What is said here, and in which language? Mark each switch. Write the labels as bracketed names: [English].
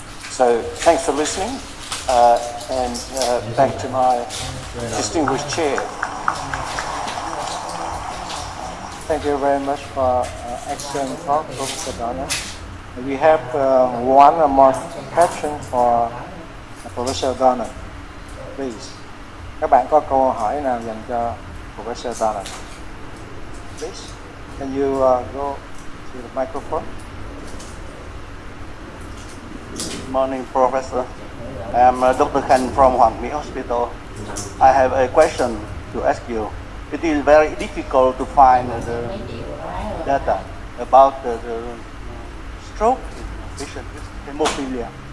[English] So thanks for listening, and back to my distinguished chair. Thank you very much for excellent talk, Professor Donnan. We have one more question for Professor Donnan. Please. [Vietnamese] Các bạn có câu hỏi nào dành cho Professor Donnan? [English] Please. Can you go to the microphone? Good morning, Professor. I am Dr. Khan from Hoàn Hospital. I have a question to ask you. It is very difficult to find the data about the stroke in patient with hemophilia.